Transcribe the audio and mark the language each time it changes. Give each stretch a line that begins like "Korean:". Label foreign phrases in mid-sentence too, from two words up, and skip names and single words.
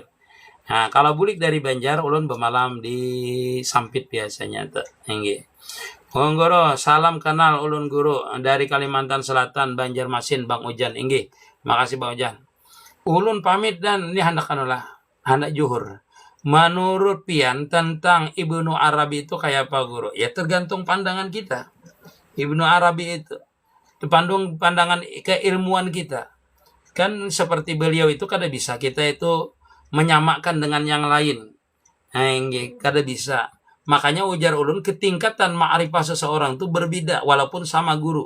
Banjar: Nah, kalau bulik dari Banjar ulun bermalam di Sampit biasanya tuh. Nggih. Guru, salam kenal ulun guru dari Kalimantan Selatan, Banjarmasin, Bang Ujan. Nggih. Makasih Bang Ujan. Ulun pamit dan ini hendak juhur. Menurut pian tentang Ibnu Arabi itu kayak apa guru? Ya tergantung pandangan kita. Ibnu Arabi itu pandangan keilmuan kita. Kan seperti beliau itu kada bisa kita itu menyamakan dengan yang lain. Kada bisa. Makanya ujar ulun ketingkatan ma'rifah seseorang itu berbeda walaupun sama guru.